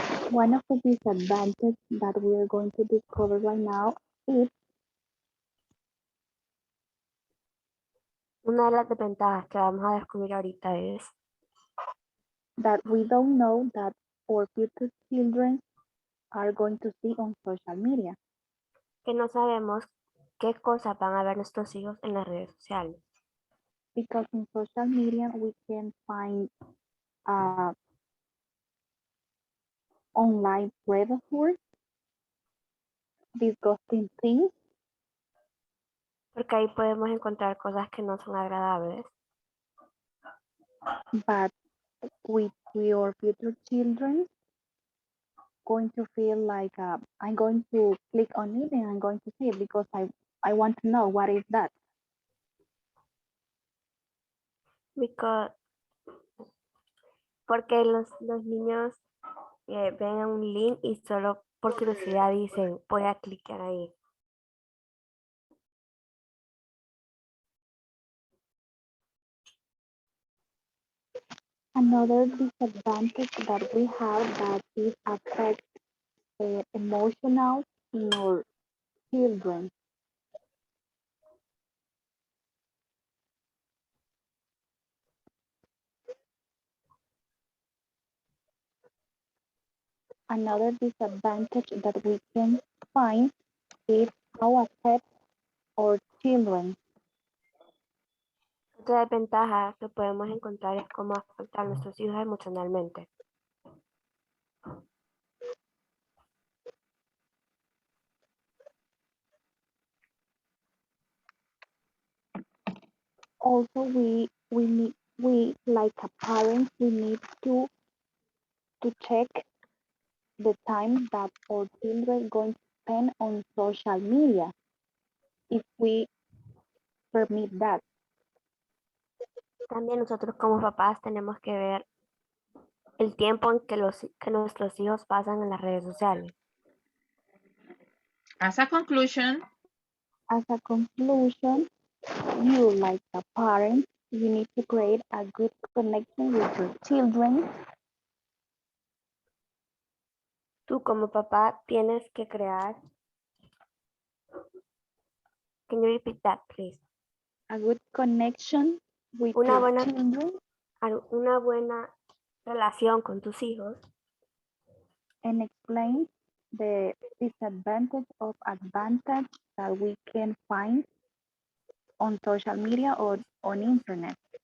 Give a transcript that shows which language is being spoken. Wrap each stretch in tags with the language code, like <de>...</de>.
<en>One of the disadvantages that we are going to discover right now is</en> <es>Una de las desventajas que vamos a descubrir ahorita es</es> <en>that we don't know that our future children are going to see on social media.</en> <es>que no sabemos qué cosas van a ver nuestros hijos en las redes sociales.</es> <en>Because in social media we can find online predators, disgusting things,</en> <es>Porque ahí podemos encontrar cosas que no son agradables.</es> <en>but with your future children going to feel like I'm going to click on it and I'm going to see it because I want to know what is that.</en> <es>Porque los niños ven un link y solo por curiosidad dicen, voy a clicar ahí.</es> <en>Another disadvantage that we have that it affects emotional in our children. Another disadvantage that we can find is how affect our children.</en> <es>Otra desventaja que podemos encontrar es cómo afectar a nuestros hijos emocionalmente.</es> <en>Also, we like a parent, we need to check the time that our children are going to spend on social media if we permit that.</en> <es>También nosotros como papás tenemos que ver el tiempo en que nuestros hijos pasan en las redes sociales.</es> <en>As a conclusion, As a conclusion, you like a parent you need to create a good connection with your children.</en> <es>Tú como papá tienes que crear.</es> <en>Can you repeat that, please? A good connection with</en> <es>Una</es> <en>your</en> <es>buena,</es> <en>children</en> <es>una buena relación con tus hijos.</es> <en>and explain the disadvantage of advantage that we can find on social media or on internet.</en>